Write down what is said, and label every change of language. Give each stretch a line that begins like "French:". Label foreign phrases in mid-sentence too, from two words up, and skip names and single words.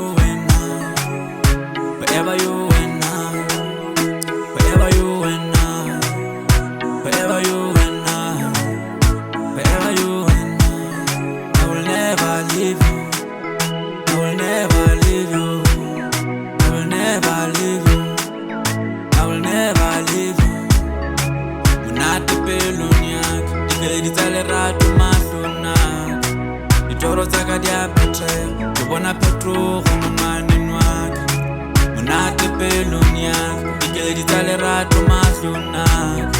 English: Forever you and I, forever you and I, forever you and I, forever you and I. I will never leave you, I will never leave you, I will never leave you, I will never leave you.
Tswana: Monate pelong yaka, dikeledi tsa lerato mahlong aka. Ditoro tsaka di a phetega, ke bona phetogo monwaneng waka. Monate pelong yaka, dikeledi tsa lerato mahlong aka.